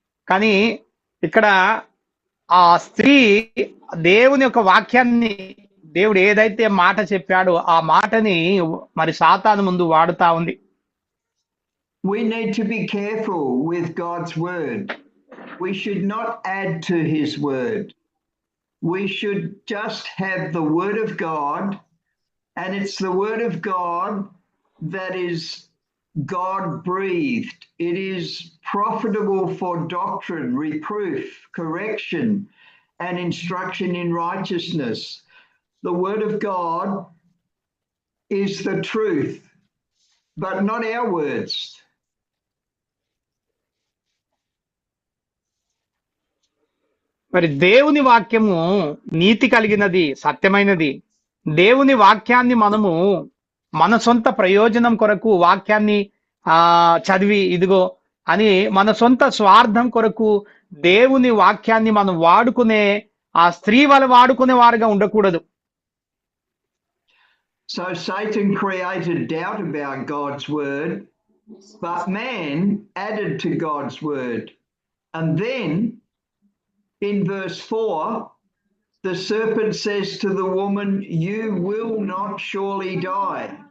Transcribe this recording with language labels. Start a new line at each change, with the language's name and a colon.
Telugu: కానీ ఇక్కడ ఆ స్త్రీ దేవుని యొక్క వాక్యాన్ని, దేవుడు ఏదైతే మాట చెప్పాడో ఆ మాటని మరి సాతాను ముందు వాడుతా ఉంది.
English: We need to be careful with God's word. We should not add to his word. We should just have the word of God, and it's the word of God that is God breathed. It is profitable for doctrine, reproof, correction, and instruction in righteousness. The word of God is the truth, but not our words.
Telugu: మరి దేవుని వాక్యము నీతి కలిగినది, సత్యమైనది. దేవుని వాక్యాన్ని మనము మన సొంత ప్రయోజనం కొరకు వాక్యాన్ని చదివి ఇదిగో అని మన సొంత స్వార్థం కొరకు దేవుని వాక్యాన్ని మనం వాడుకునే ఆ స్త్రీ వల్ల వాడుకునే వారుగా ఉండకూడదు.
English: So Satan created doubt about God's word, but man added to God's word. And then in verse 4, the serpent says to the woman, you will not surely die.